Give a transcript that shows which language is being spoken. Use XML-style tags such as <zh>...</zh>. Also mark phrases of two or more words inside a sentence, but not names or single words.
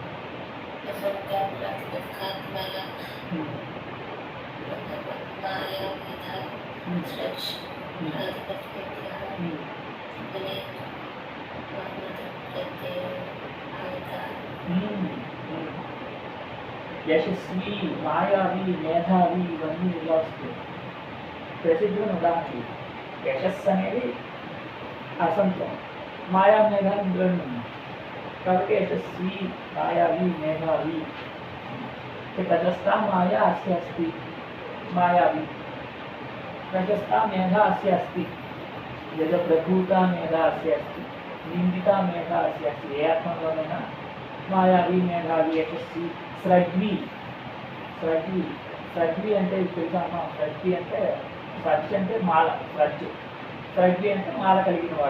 <sa>माया माया मेधा सृज प्रातिपदिक यशस्वी मायावी मेधावी</sa> <te>ఇవన్నీ ఇలా వస్తాయి. ప్రసిద్ధుని ఉదాహరణ యశస్సు అనేది అసంతం, మాయా మేధావి ఇందులోనే ఉన్నాయి కాబట్టి యశస్వి మాయావి మేధావి.</te> <sa>तटस्था माया अस्य अस्ति मायावी, प्रशस्ता मेधा अस्य अस्ति, जगप्रभूता मेधा अस्य अस्ति, निंदिता मेधा अस्य अस्ति.</sa> <te>ఏ ఆత్మలోనైనా మాయావి మేధావి యశస్వి స్రగ్వి స్రగ్వి స్రగ్వి అంటే తెలుసా? స్రగ్వి అంటే స్రజ్ అంటే మాల, స్రజ్ స్రగ్వి అంటే మాల కలిగిన వాడు.</te>